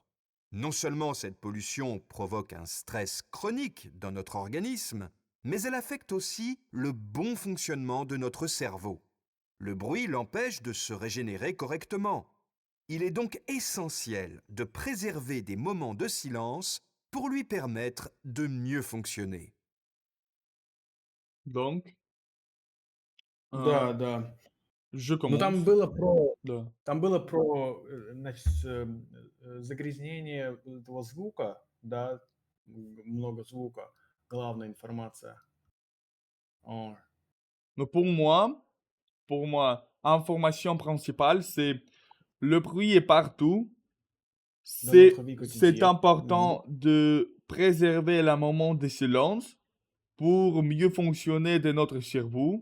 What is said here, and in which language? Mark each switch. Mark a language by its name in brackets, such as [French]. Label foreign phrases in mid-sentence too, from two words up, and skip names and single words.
[French] Non seulement cette pollution provoque un stress chronique dans notre organisme, mais elle affecte aussi le bon fonctionnement de notre cerveau. Le bruit l'empêche de se régénérer correctement. Il est donc essentiel de préserver des moments de silence pour lui permettre de mieux fonctionner. Donc, [Russian] Да, да. [French] je [Russian] Ну, там [French] commence. [Russian] было про, Да. значит, загрязнение этого звука, да, много звука, главная информация. О, [French] Mais pour moi, information principale, c'est le bruit est partout. dans notre vie C'est quotidienne. important de préserver le moment de silence pour mieux fonctionner de notre cerveau.